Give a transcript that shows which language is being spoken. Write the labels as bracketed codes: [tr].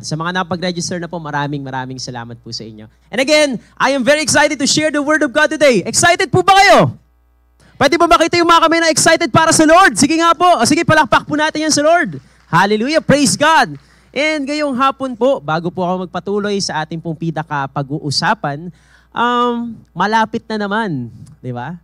[tl] Sa mga napag-register na po, maraming salamat po sa inyo. [en] And again, I am very excited to share the Word of God today. [tl] Excited po ba kayo? Pwede ba makita yung mga kami na excited para sa Lord? Sige nga po. Sige, palakpak po natin yan sa Lord. Hallelujah. [en] Praise God. [tl] And ngayong hapon po, bago po ako magpatuloy sa ating pong pag-uusapan, malapit na naman, di ba?